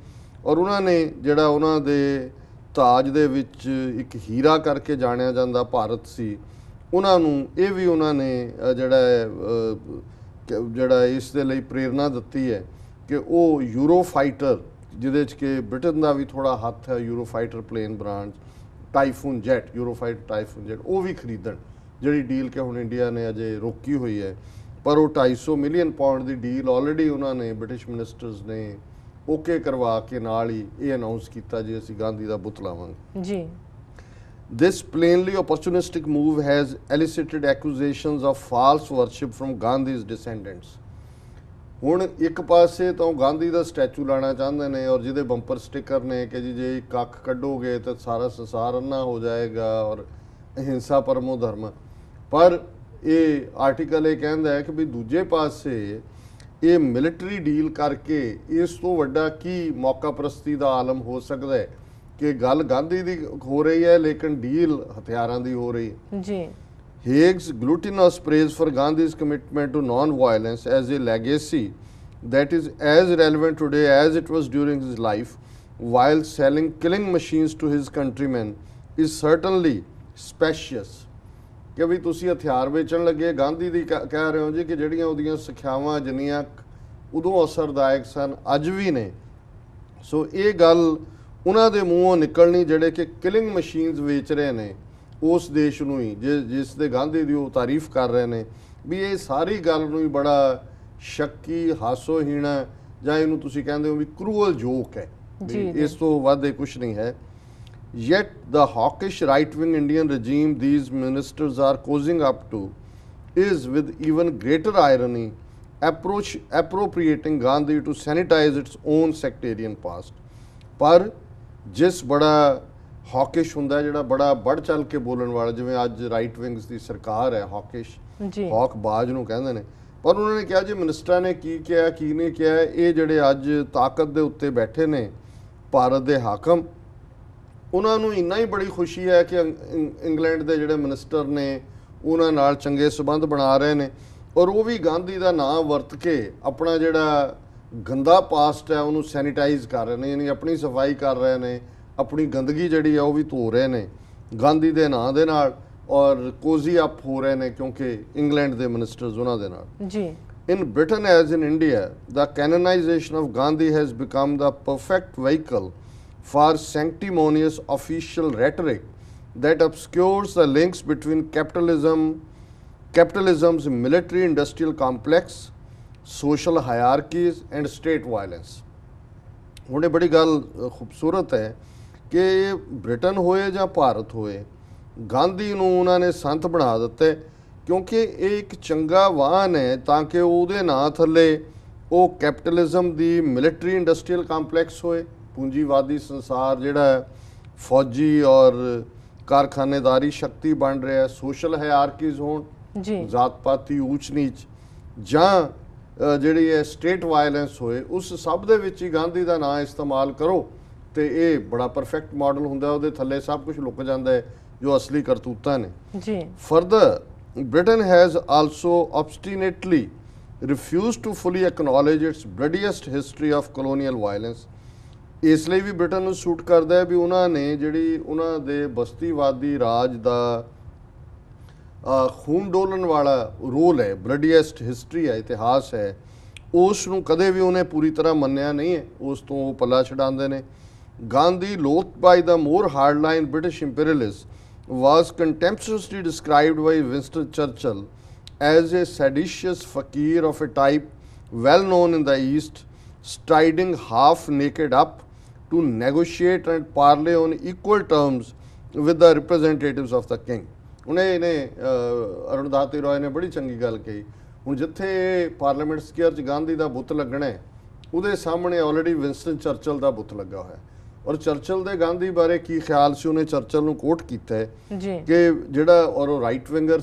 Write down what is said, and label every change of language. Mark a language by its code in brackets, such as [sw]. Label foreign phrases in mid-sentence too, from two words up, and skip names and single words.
[pa] ਔਰ ਉਹਨਾਂ ਨੇ ਜਿਹੜਾ ਉਹਨਾਂ ਦੇ ਤਾਜ ਦੇ ਵਿੱਚ ਇੱਕ ਹੀਰਾ ਕਰਕੇ ਜਾਣਿਆ ਜਾਂਦਾ ਭਾਰਤ ਸੀ, ਉਹਨਾਂ ਨੂੰ ਇਹ ਵੀ ਉਹਨਾਂ ਨੇ ਜਿਹੜਾ ਇਸ ਦੇ ਲਈ ਪ੍ਰੇਰਨਾ ਦਿੱਤੀ ਹੈ ਕਿ ਉਹ ਯੂਰੋ ਫਾਈਟਰ ਜਿਹਦੇ 'ਚ ਕਿ ਬ੍ਰਿਟਨ ਦਾ ਵੀ ਥੋੜ੍ਹਾ ਹੱਥ ਹੈ ਯੂਰੋ ਫਾਈਟਰ [en] plane branch [pa] ਟਾਈਫੂਨ ਜੈਟ ਯੂਰੋ ਫਾਈਟਰ ਟਾਈਫੂਨ ਜੈਟ ਉਹ ਵੀ ਖਰੀਦਣ, ਜਿਹੜੀ ਡੀਲ ਕਿ ਹੁਣ ਇੰਡੀਆ ਨੇ ਅਜੇ ਰੋਕੀ ਹੋਈ ਹੈ। ਪਰ ਉਹ 250 [en] million pound [pa] ਦੀ ਡੀਲ ਆਲਰੇਡੀ ਉਹਨਾਂ ਨੇ [en] British ministers [pa] ਨੇ ਓਕੇ ਕਰਵਾ ਕੇ ਨਾਲ ਹੀ ਇਹ ਅਨਾਉਂਸ ਕੀਤਾ ਜੀ ਅਸੀਂ ਗਾਂਧੀ ਦਾ ਬੁੱਤ ਲਾਵਾਂਗੇ ਜੀ। [en] This plainly opportunistic move has elicited accusations of false worship from Gandhi's descendants। [pa] ਹੁਣ ਇੱਕ ਪਾਸੇ ਤਾਂ ਗਾਂਧੀ ਦਾ ਸਟੈਚੂ ਲਾਣਾ ਚਾਹੁੰਦੇ ਨੇ ਔਰ ਜਿਹਦੇ [en] bumper sticker [pa] ਨੇ ਕਿ ਜੀ ਜੇ ਇੱਕ ਅੱਖ ਕੱਢੋਗੇ ਤਾਂ ਸਾਰਾ ਸੰਸਾਰ ਅੰਨਾ ਹੋ ਜਾਏਗਾ ਔਰ [sa] अहिंसा परमो धर्म। [pa] ਪਰ ਇਹ ਆਰਟੀਕਲ ਇਹ ਕਹਿੰਦਾ ਹੈ ਕਿ ਵੀ ਦੂਜੇ ਪਾਸੇ ਇਹ [en] military deal [pa] ਕਰਕੇ ਇਸ ਤੋਂ ਵੱਡਾ ਕੀ ਮੌਕਾ ਪ੍ਰਸਤੀ ਦਾ ਆਲਮ ਹੋ ਸਕਦਾ ਹੈ ਕਿ ਗੱਲ ਗਾਂਧੀ ਦੀ ਹੋ ਰਹੀ ਹੈ ਲੇਕਿਨ ਡੀਲ ਹਥਿਆਰਾਂ ਦੀ ਹੋ ਰਹੀ ਹੈ ਜੀ। [en] Hague's glutinous praise for Gandhi's commitment to non-violence as a legacy that is as relevant today as it was during his life while selling killing machines to his countrymen is certainly specious। [pa] ਕਿ ਵੀ ਤੁਸੀਂ ਹਥਿਆਰ ਵੇਚਣ ਲੱਗੇ ਗਾਂਧੀ ਦੀ ਕਹਿ ਰਹੇ ਹੋ ਜੀ ਕਿ ਜਿਹੜੀਆਂ ਉਹਦੀਆਂ ਸਿੱਖਿਆਵਾਂ ਜਿੰਨੀਆਂ ਉਦੋਂ ਅਸਰਦਾਇਕ ਸਨ ਅੱਜ ਵੀ ਨੇ। ਸੋ ਇਹ ਗੱਲ ਉਹਨਾਂ ਦੇ ਮੂੰਹੋਂ ਨਿਕਲਣੀ ਜਿਹੜੇ ਕਿ [en] killing machines [pa] ਵੇਚ ਰਹੇ ਨੇ ਉਸ ਦੇਸ਼ ਨੂੰ ਹੀ ਜਿਸ ਦੇ ਗਾਂਧੀ ਦੀ ਉਹ ਤਾਰੀਫ ਕਰ ਰਹੇ ਨੇ ਵੀ ਇਹ ਸਾਰੀ ਗੱਲ ਨੂੰ ਹੀ ਬੜਾ ਸ਼ੱਕੀ ਹਾਸੋਹੀਣ ਜਾਂ ਇਹਨੂੰ ਤੁਸੀਂ ਕਹਿੰਦੇ ਹੋ ਵੀ [en] cruel joke [pa] ਹੈ, ਇਸ ਤੋਂ ਵੱਧ ਇਹ ਕੁਛ ਨਹੀਂ ਹੈ। [en] Yet the hawkish right-wing Indian regime these ministers are cozying up to is with even greater irony appropriating Gandhi to sanitize its own sectarian past। [pa] ਪਰ ਜਿਸ ਬੜਾ ਹੌਕਿਸ਼ ਹੁੰਦਾ, ਜਿਹੜਾ ਬੜਾ ਵੱਧ ਚੱਲ ਕੇ ਬੋਲਣ ਵਾਲਾ, ਜਿਵੇਂ ਅੱਜ [en] right wings [pa] ਦੀ ਸਰਕਾਰ ਹੈ, ਹੌਕਿਸ਼, ਜੀ ਹੌਕ ਬਾਜ ਨੂੰ ਕਹਿੰਦੇ ਨੇ। ਪਰ ਉਹਨਾਂ ਨੇ ਕਿਹਾ ਜੀ ਮਿਨਿਸਟਰਾਂ ਨੇ ਕੀ ਕਿਹਾ ਕੀ ਨਹੀਂ ਕਿਹਾ, ਇਹ ਜਿਹੜੇ ਅੱਜ ਤਾਕਤ ਦੇ ਉੱਤੇ ਬੈਠੇ ਨੇ ਭਾਰਤ ਦੇ ਹਾਕਮ, ਉਹਨਾਂ ਨੂੰ ਇੰਨਾ ਹੀ ਬੜੀ ਖੁਸ਼ੀ ਹੈ ਕਿ ਇੰਗਲੈਂਡ ਦੇ ਜਿਹੜੇ ਮਿਨਿਸਟਰ ਨੇ ਉਹਨਾਂ ਨਾਲ ਚੰਗੇ ਸਬੰਧ ਬਣਾ ਰਹੇ ਨੇ, ਔਰ ਉਹ ਵੀ ਗਾਂਧੀ ਦਾ ਨਾਮ ਵਰਤ ਕੇ ਆਪਣਾ ਜਿਹੜਾ ਗੰਦਾ ਪਾਸਟ ਹੈ ਉਹਨੂੰ ਸੈਨੀਟਾਈਜ਼ ਕਰ ਰਹੇ ਨੇ, ਯਾਨੀ ਆਪਣੀ ਸਫਾਈ ਕਰ ਰਹੇ ਨੇ, ਆਪਣੀ ਗੰਦਗੀ ਜਿਹੜੀ ਹੈ ਉਹ ਵੀ ਧੋ ਰਹੇ ਨੇ ਗਾਂਧੀ ਦੇ ਨਾਂ ਦੇ ਨਾਲ, ਔਰ [en] cozy up [pa] ਹੋ ਰਹੇ ਨੇ ਕਿਉਂਕਿ ਇੰਗਲੈਂਡ ਦੇ ਮਿਨਿਸਟਰਸ ਉਹਨਾਂ ਦੇ ਨਾਲ। ਜੀ [en] In Britain as in India, the canonization of Gandhi has become the perfect vehicle for sanctimonious official rhetoric that obscures the links between capitalism's military-industrial complex, social hierarchies and state violence. [pa] ਹੁਣ ਇਹ ਬੜੀ ਗੱਲ ਖੂਬਸੂਰਤ ਹੈ ਕਿ ਬ੍ਰਿਟਨ ਹੋਏ ਜਾਂ ਭਾਰਤ ਹੋਏ, ਗਾਂਧੀ ਨੂੰ ਉਹਨਾਂ ਨੇ ਸੰਤ ਬਣਾ ਦਿੱਤਾ ਕਿਉਂਕਿ ਇਹ ਇੱਕ ਚੰਗਾ ਵਾਹਨ ਹੈ ਤਾਂ ਕਿ ਉਹਦੇ ਨਾਂ ਥੱਲੇ ਉਹ ਕੈਪੀਟਲਿਜ਼ਮ ਦੀ [en] military industrial complex [pa] ਹੋਏ, ਪੂੰਜੀਵਾਦੀ ਸੰਸਾਰ ਜਿਹੜਾ ਹੈ ਫੌਜੀ ਔਰ ਕਾਰਖਾਨੇਦਾਰੀ ਸ਼ਕਤੀ ਬਣ ਰਿਹਾ, [en] social hierarchies [pa] ਹੋਣ, ਜੀ ਜਾਤ ਪਾਤੀ ਊਚ ਨੀਚ, ਜਾਂ ਜਿਹੜੀ ਹੈ [en] state violence [pa] ਹੋਏ, ਉਸ ਸਭ ਦੇ ਵਿੱਚ ਹੀ ਗਾਂਧੀ ਦਾ ਨਾਂ ਇਸਤੇਮਾਲ ਕਰੋ ਤੇ ਇਹ ਬੜਾ [en] perfect model [pa] ਹੁੰਦਾ, ਉਹਦੇ ਥੱਲੇ ਸਭ ਕੁਝ ਲੁਕ ਜਾਂਦਾ ਹੈ ਜੋ ਅਸਲੀ ਕਰਤੂਤਾਂ ਨੇ। ਜੀ [en] ਫਰਦਰ Britain has also obstinately refused to fully acknowledge its bloodiest history of colonial violence। [pa] ਇਸ ਲਈ ਵੀ ਬ੍ਰਿਟਨ ਨੂੰ ਸੂਟ ਕਰਦਾ ਹੈ ਵੀ ਉਹਨਾਂ ਨੇ ਜਿਹੜੀ ਉਹਨਾਂ ਦੇ ਬਸਤੀਵਾਦੀ ਰਾਜ ਦਾ ਖੂਨ ਡੋਲਣ ਵਾਲਾ ਰੋਲ ਹੈ, [en] bloodiest history [pa] ਹੈ, ਇਤਿਹਾਸ ਹੈ, ਉਸ ਨੂੰ ਕਦੇ ਵੀ ਉਹਨੇ ਪੂਰੀ ਤਰ੍ਹਾਂ ਮੰਨਿਆ ਨਹੀਂ ਹੈ, ਉਸ ਤੋਂ ਉਹ ਪੱਲਾ ਛਡਾਉਂਦੇ ਨੇ। [en] ਗਾਂਧੀ loathed by the more hardline British imperialists was contemptuously described by Winston Churchill as a seditious fakir of a type well known in the East, striding half naked up to negotiate and parley on equal terms with the representatives of the king। [pa] ਉਹਨੇ ਅਰੁਣਦਾਤੀ ਰਾਏ ਨੇ ਬੜੀ ਚੰਗੀ ਗੱਲ ਕਹੀ, ਹੁਣ ਜਿੱਥੇ ਪਾਰਲੀਮੈਂਟ ਸਕੁਅਰ 'ਚ ਗਾਂਧੀ ਦਾ ਬੁੱਤ ਲੱਗਣਾ ਹੈ ਉਹਦੇ ਸਾਹਮਣੇ ਆਲਰੇਡੀ ਵਿੰਸਟਨ ਚਰਚਲ ਦਾ ਬੁੱਤ ਲੱਗਾ ਹੋਇਆ, ਔਰ ਚਰਚਲ ਦੇ ਗਾਂਧੀ ਬਾਰੇ ਕੀ ਖਿਆਲ ਸੀ, ਉਹਨੇ ਚਰਚਲ ਨੂੰ ਕੋਟ ਕੀਤਾ ਹੈ ਕਿ ਜਿਹੜਾ, ਔਰ ਉਹ [en] right winger